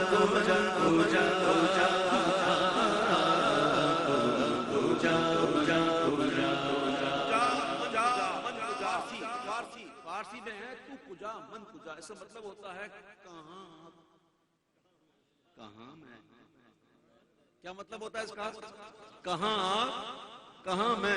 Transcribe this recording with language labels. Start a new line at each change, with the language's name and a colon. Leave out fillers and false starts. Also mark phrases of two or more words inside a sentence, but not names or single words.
Urdu: فارسی میں ہے
Persian: تو کجا من کجا،
Urdu: اس کا مطلب ہوتا ہے کہاں کہاں میں. کیا مطلب ہوتا ہے اس کا؟ کہاں کہاں میں.